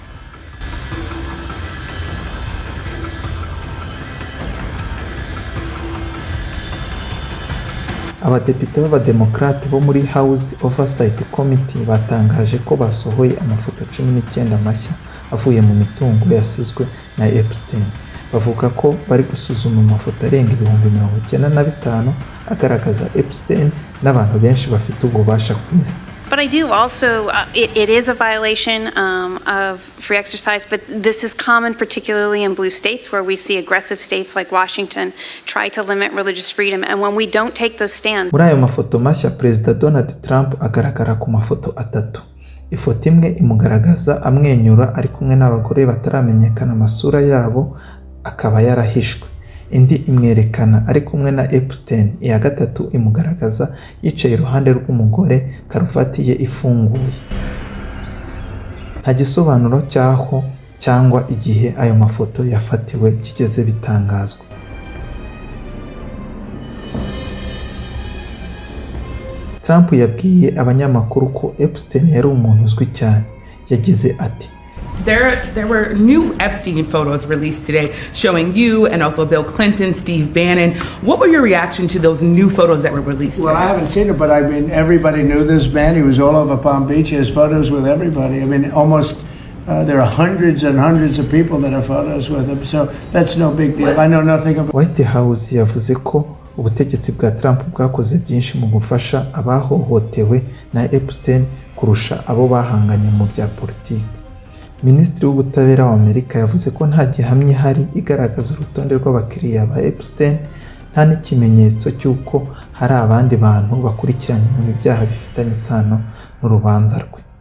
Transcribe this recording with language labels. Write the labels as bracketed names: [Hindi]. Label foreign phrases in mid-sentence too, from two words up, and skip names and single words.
[Kinyarwanda] Abadepite b'abademokrate bo muri House Oversight Committee batangaje ko basohoye amafoto 19 mashya avuye mu mitungo yasizwe na Epstein. Bavuga ko bari gusuzuma amafoto arenga 95,000 agaragaza Epstein n'abantu benshi bafite ububasha ku isi. [English] But I do also, it is a violation of free exercise, but this is common particularly in blue states where we see aggressive states like Washington try to limit religious freedom, and when we don't take those stands. [Kinyarwanda] Muri ayo mafoto mashya Perezida Donald Trump agaragara ku mafoto atatu. Ifoto imwe imugaragaza amwenyura ari kumwe n'abagore bataramenyekana amasura yabo, akaba yarahishwe. Indi imwerekana ari kumwe na Epstein. Iya gatatu imugaragaza yicaye iruhande rw'umugore, karuvati ye ifunguye. Nta gisobanuro cyaho cyangwa igihe ayo mafoto yafatiwe byigeze bitangazwa. Trump yabwiye abanyamakuru ko Epstein yari umuntu uzwi cyane. Yagize ati, [English] There were new Epstein photos released today showing you and also Bill Clinton, Steve Bannon. What were your reaction to those new photos that were released today? Well, I haven't seen it, but I mean, everybody knew this man. He was all over Palm Beach. He has photos with everybody. I mean, almost there are hundreds and hundreds of people that have photos with him. So that's no big deal. I know nothing about. [Kinyarwanda] White House yavuze ko ubutegetsi bwa Trump bwakoze byinshi mu gufasha abahohotewe na Epstein kurusha abo bahanganye mu bya politiki. Minisitiri w'ubutabera wa Amerika yavuze ko nta gihamya hari igaragaza urutonde rw'abakiriya ba Epstein, nta n'ikimenyetso cy'uko hari abandi bantu bakurikiranywe mu byaha bifitanye isano n'urubanza rwe.